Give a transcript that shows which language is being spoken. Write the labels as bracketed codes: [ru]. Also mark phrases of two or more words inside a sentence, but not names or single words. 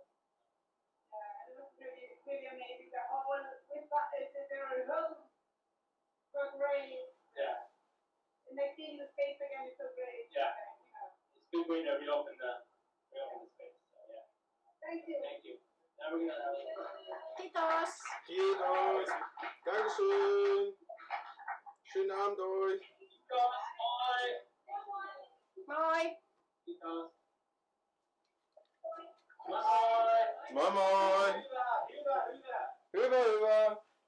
[en] Yeah, it was really amazing. The whole, the rehearsals were great. Yeah. And like seeing the space again is so great. Yeah. You know. It's a good way to reopen the space. So yeah. Thank you. Thank you. Now we're gonna have [fi] Kiitos! [de] Kiitos. Dankeschön. Schönen Abend euch. [en] Bye. [fi] Moi! [en] Because bye. [fi] Moi moi. Hyvä. Hyvä, hyvä.